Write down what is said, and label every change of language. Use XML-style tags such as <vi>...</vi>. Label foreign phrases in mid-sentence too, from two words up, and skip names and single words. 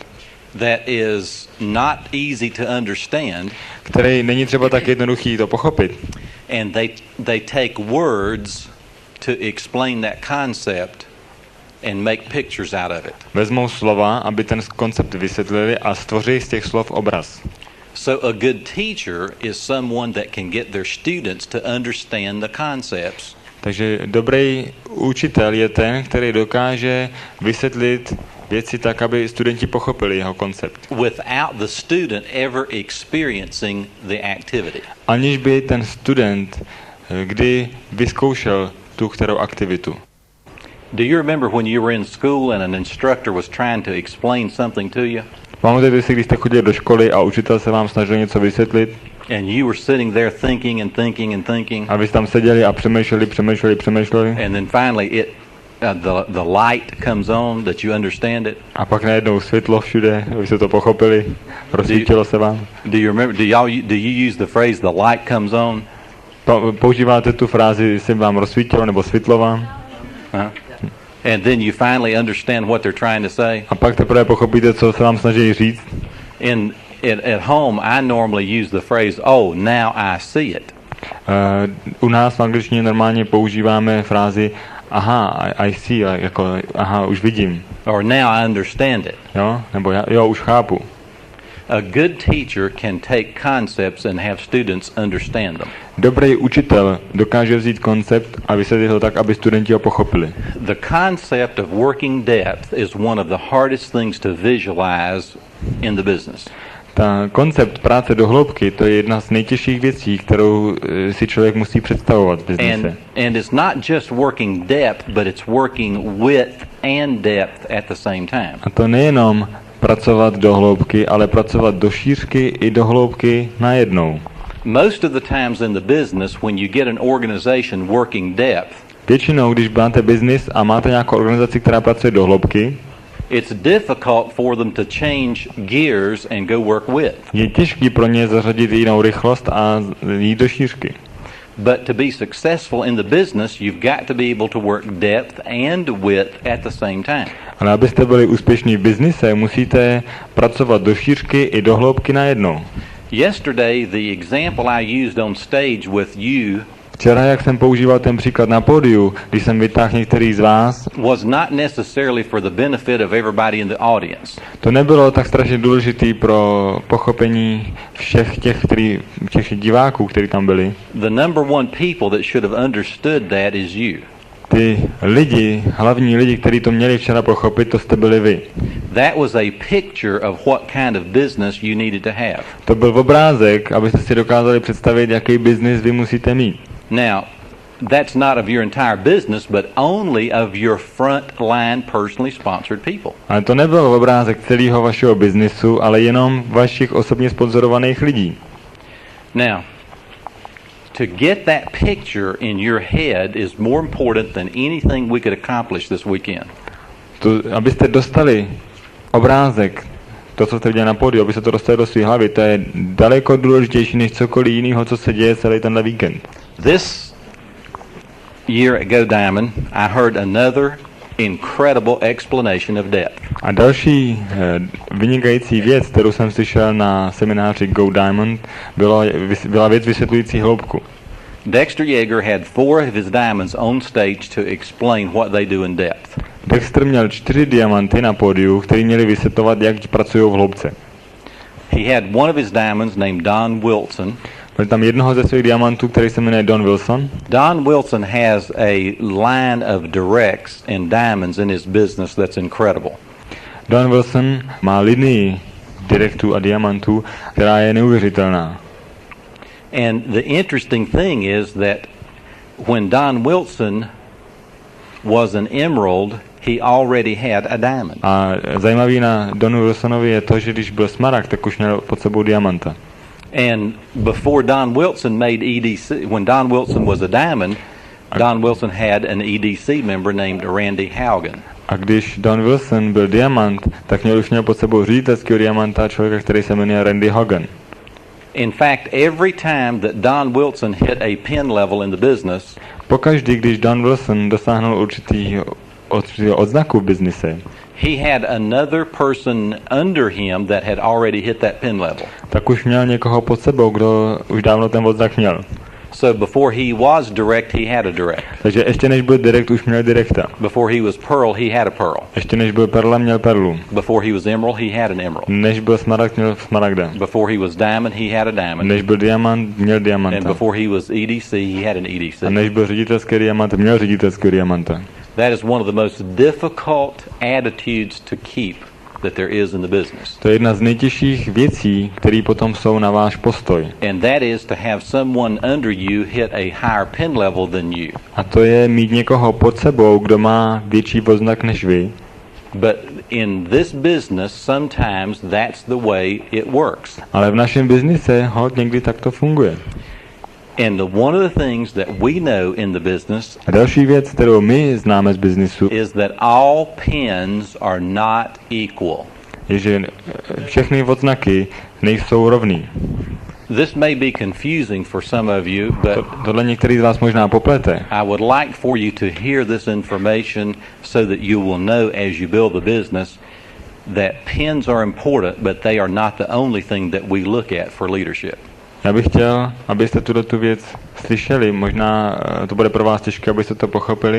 <en>that is not easy to understand,</en> <cs>který není třeba tak jednoduchý to pochopit.</cs> <en>and they take words to explain that concept and make pictures out of it.</en> <cs>Vezmou slova, aby ten koncept vysvětlili a stvoří z těch slov obraz.</cs> <en>So a good teacher is someone that can get their students to understand the concepts.</en> <cs>Takže dobrý učitel je ten, který dokáže vysvětlit věci tak, aby studenti pochopili jeho koncept.</cs> <en>Without the student ever experiencing the activity.</en> <cs>Aniž by ten student kdy vyzkoušel tu kterou aktivitu.</cs> <en>Do you remember when you were in school and an instructor was trying to explain something to you?</en> <cs>Pamatujete si, když jste chodili do školy a učitel se vám snažil něco vysvětlit?</cs> <en>And you were sitting there thinking and thinking and thinking.</en> <cs>A vy jste tam seděli a přemýšleli.</cs> <en>And then finally the light comes on that you understand it.</en> <cs>A pak najednou světlo všude, vy jste to pochopili, rozsvítilo se vám.</cs> <en>Do you use the phrase the light comes on?</en> <cs>Používáte tu frázi, se vám rozsvítilo nebo světlo vám?</cs> <en>And then you finally understand what they're trying to say.</en> <cs>A pak teprve pochopíte, co se vám snaží říct.</cs> <en>At home, I normally use the phrase, "Oh, now I see it."</en> <cs>U nás v angličtině normálně používáme frázi aha,</cs> <en>I see,</en> <cs>jako aha, už vidím.</cs> <en>Or now I understand it.</en> <cs>Jo, nebo jo, už chápu.</cs> <en>A good teacher can take concepts and have students understand them.</en> <cs>Dobrý učitel dokáže vzít koncept a vysvětlit ho tak, aby studenti ho pochopili.</cs> <en>The concept of working depth is one of the hardest things to visualize in the business.</en> <cs>Ta koncept práce do hloubky, to je jedna z nejtěžších věcí, kterou si člověk musí představovat v biznise.</cs> <en>And it's not just working depth, but it's working width and depth at the same time.</en> <cs>A to nejenom pracovat do hloubky, ale pracovat do šířky i do hloubky najednou.</cs> <en>Most of the times in the business, when you get an organization working depth,</en> <cs>většinou, když máte biznis a máte nějakou organizaci, která pracuje do hloubky,</cs> <en>it's difficult for them to change gears and go work width.</en> <cs>Je těžký pro ně zařadit jinou rychlost a jít do šířky.</cs> <en>But to be successful in the business, you've got to be able to work depth and width at the same time.</en> <cs>Ale abyste byli úspěšní v biznise, musíte pracovat do šířky i do hloubky najednou.</cs> <en>Yesterday, the example I used on stage with you</en> <cs>Včera, jak jsem používal ten příklad na pódiu, když jsem vytáhl některý z vás,</cs> <en>was not necessarily for the benefit of everybody in the audience.</en> <cs>To nebylo tak strašně důležitý pro pochopení všech těch diváků, kteří tam byli.</cs> <en>The number one people that should have understood that is you.</en> <cs>Ty hlavní lidi, kteří to měli včera pochopit, to jste byli vy.</cs> <en>That was a picture of what kind of business you needed to have.</en> <cs>To byl obrázek, abyste si dokázali představit, jaký biznis vy musíte mít.</cs> <en>Now, that's not of your entire business, but only of your front-line personally sponsored people.</en> <cs>Ale to nebyl obrázek celého vašeho biznisu, ale jenom vašich osobně sponzorovaných lidí.</cs> <en>Now, to get that picture in your head is more important than anything we could accomplish this weekend.</en> <cs>Abyste dostali obrázek, to, co jste viděli na pódiu, abyste to dostali do své hlavy, to je daleko důležitější než cokoliv jiného, co se děje celý tenhle víkend.</cs> <en>This year at Go Diamond, I heard another incredible explanation of depth.</en> <cs>A další vynikající věc, kterou jsem slyšel na semináři Go Diamond, byla věc vysvětlující hloubku.</cs> <en>Dexter Yeager had 4 of his diamonds on stage to explain what they do in depth.</en> <cs>Dexter měl 4 diamanty na pódiu, který měli vysvětlovat, jak pracují v hloubce.</cs> <en>He had one of his diamonds named Don Wilson.</en> <cs>Byl tam jednoho ze svých diamantů, který se jmenuje Don Wilson.</cs> <en>Don Wilson has a line of directs and diamonds in his business that's incredible.</en> <cs>Don Wilson má linii direktů a diamantů, která je neuvěřitelná.</cs> <en>And the interesting thing is that when Don Wilson was an emerald, he already had a diamond.</en> <cs>A zajímavý na Donu Wilsonovi je to, že když byl smaragd, tak už měl pod sebou diamanta.</cs> <en>And before Don Wilson made EDC, when Don Wilson was a diamond, Don Wilson had an EDC member named Randy Haugen.</en> <cs>A když Don Wilson byl diamant, tak už měl pod sebou ředitelského diamanta člověka, který se jmenuje Randy Haugen.</cs> <en>In fact, every time that Don Wilson hit a pin level in the business,</en> <cs>pokaždý, když Don Wilson dosáhnul určitýho odznaku v biznise,</cs> <en>he had another person under him that had already hit that pin level.</en> <cs>tak už měl někoho pod sebou, kdo už dávno ten odznak měl.</cs> <en>So before he was direct, he had a direct.</en> <cs>Takže ještě než byl direkt, už měl direkta.</cs> <en>Before he was pearl, he had a pearl.</en> <cs>Ještě než byl perla, měl perlu.</cs> <en>Before he was emerald, he had an emerald.</en> <cs>Než byl smaragd, měl smaragda.</cs> <en>Before he was diamond, he had a diamond.</en> <cs>Než byl diamant, měl diamanta.</cs> <en>And before he was EDC, he had an EDC.</en> <cs>A než byl ředitelský diamant, měl ředitelský diamanta.</cs> <en>That is one of the most difficult attitudes to keep that there is in the business.</en> <cs>To je jedna z nejtěžších věcí, které potom jsou na váš postoj.</cs> <en>And that is to have someone under you hit a higher pin level than you.</en> <cs>A to je mít někoho pod sebou, kdo má větší odznak než vy.</cs> <en>But in this business, sometimes that's the way it works.</en> <cs>Ale v našem biznise hod někdy tak to funguje.</cs> <en>And one of the things that we know in the business</en> <cs>A další věc, kterou my známe z biznisu,</cs> <en>is that all pins are not equal.</en> <cs>je, že všechny odznaky nejsou rovný.</cs> <en>This may be confusing for some of you, but</en> <cs>Tohle některý z vás možná poplete.</cs> <en>I would like for you to hear this information so that you will know as you build the business that pins are important, but they are not the only thing that we look at for leadership.</en> <cs>Já bych chtěl, abyste tu věc slyšeli, možná to bude pro vás těžké, abyste to pochopili.</cs>